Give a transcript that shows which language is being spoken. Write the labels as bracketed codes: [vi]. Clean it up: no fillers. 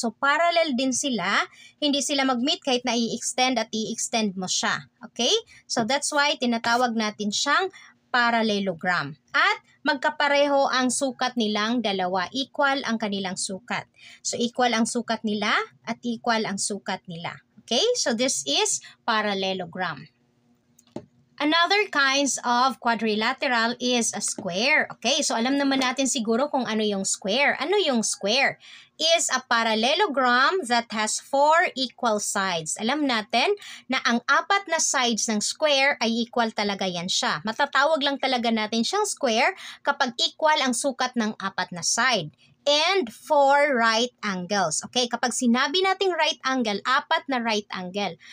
[tl] So, parallel din sila. Hindi sila mag-meet kahit na i-extend at i-extend mo siya. Okay? [en] So, that's why [tl] tinatawag natin siyang parallelogram. At magkapareho ang sukat nilang dalawa. Equal ang kanilang sukat. So, equal ang sukat nila at equal ang sukat nila. [en] Okay? So, this is parallelogram. Another kinds of quadrilateral is a square. Okay? [tl] So, alam naman natin siguro kung ano yung square. Ano yung square? [en] Is a parallelogram that has 4 equal sides. [tl] Alam natin na ang 4 na sides ng square ay equal talaga yan siya. Matatawag lang talaga natin siyang square kapag equal ang sukat ng 4 na side. [en] And 4 right angles. Okay, [tl] kapag sinabi nating [en] right angle, 4 na right angle.